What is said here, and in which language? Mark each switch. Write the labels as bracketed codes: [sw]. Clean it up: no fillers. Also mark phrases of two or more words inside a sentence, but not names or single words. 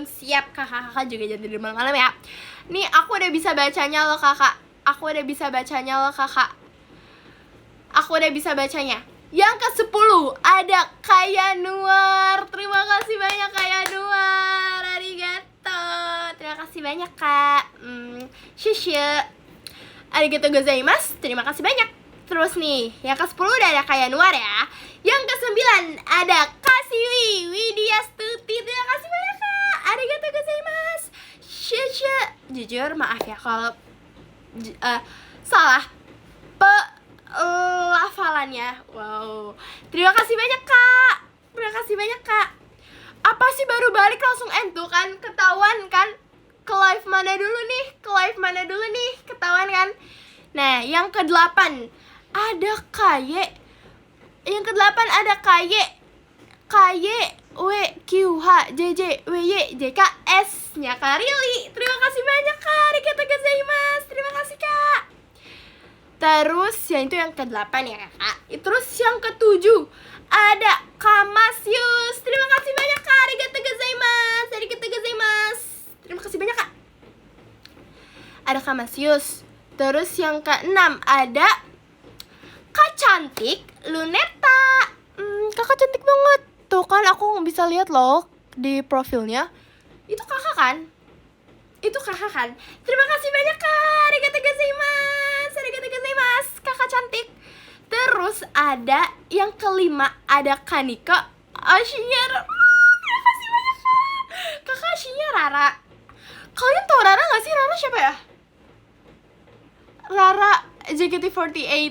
[id] Siap kakak-kakak juga jangan tidur malam-malam ya. Nih aku udah bisa bacanya loh kakak. Aku udah bisa bacanya. Yang ke-10 ada Kayanuar. Terima kasih banyak Kayanuar. Arigato. Terima kasih banyak kak. Shushu. [ja] ありがとうございます. [id] Terima kasih banyak. Terus nih, yang ke-10 udah ada Kayanuar ya. Yang ke-9 ada Kasiwi Widyastuti. Terima kasih banyak kak. [ja] ありがとうございます. [id] Shushu. Jujur maaf ya kalau salah Terima kasih banyak Kak. Terima kasih banyak Kak. Apa sih baru balik langsung end tuh kan? Ketahuan kan? Ke live mana dulu nih? Ke live mana dulu nih? Ketahuan kan? Nah, yang ke-8 ada KY. Yang ke-8 ada KY. KY W Q H J J W Y J K S nya Kak Rili. Terima kasih banyak Kak. [ja] ありがとうございます. [id] Terima kasih Kak. Terus yang itu yang ke-8 ya Kak. Terus yang ke-7 ada Kamasius. Terima kasih banyak Kak. [ja] ありがとうございます。ありがとうございます. [id] Terima kasih banyak Kak. Ada Kamasius. Terus yang ke-6 ada Kak Cantik Luneta. Kakak cantik banget. Tuh kan aku bisa lihat loh di profilnya. Itu kakak kan? Itu kakak kan? Terima kasih banyak Kak. [ja] ありがとうございます。ありがとうございます. [id] Kakak cantik. Terus ada yang ke-5 ada Kanika Ashinya. Terima kasih banyak Kak. Kakak Ashinya Rara. Kalian tau Rara gak sih? Rara siapa ya? Rara JKT48.